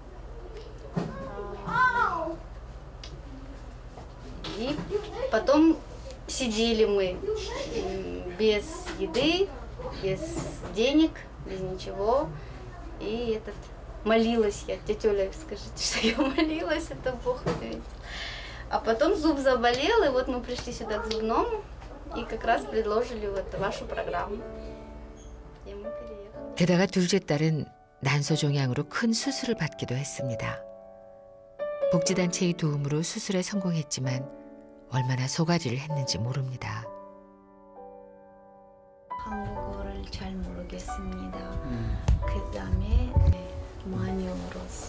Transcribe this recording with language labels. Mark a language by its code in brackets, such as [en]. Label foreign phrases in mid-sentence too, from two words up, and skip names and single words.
[ru] И потом сидели мы без еды, без денег, без ничего. И молилась я, тетя Оля, скажите, что я молилась, это Бог ответил. А потом зуб заболел, и вот мы пришли сюда к зубному, и как раз предложили вот вашу программу. И мы переехали. [ko] 게다가 둘째 딸은 난소종양으로 큰 수술을 받기도 했습니다. 복지단체의 도움으로 수술에 성공했지만 얼마나 속아리를 했는지 모릅니다. 한국어를 잘 모르겠습니다. 그다음에 많이 울었어.